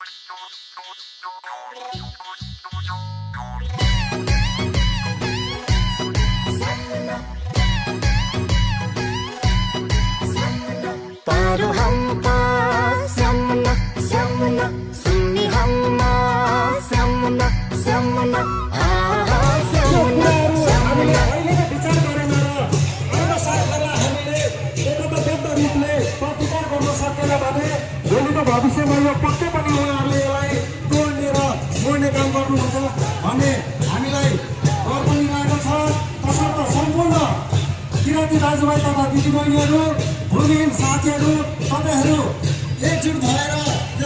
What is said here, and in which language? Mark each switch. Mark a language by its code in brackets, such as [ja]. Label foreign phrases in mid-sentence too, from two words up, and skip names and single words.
[ne] Taruh hampa samna samna sunni hamma samna samna aha samna samna अहिलेको विचार गरेन र हाम्रो सरकारलाई हामीले एकताबद्ध रूपले प्रतिकार गर्न सकेन भने भोलिको भविष्यमा यो पक्कै पनि उहाँहरूले यसलाई तोड्ने र मोड्ने काम गर्नुहुन्छ भने हामीलाई डर पनि लागेको छ। तसर्थ सम्पूर्ण किराँती दाजुभाइ तथा दिदीबहिनीहरू भूमिहीन साथीहरू तपाईँहरू एकजुट भएर यो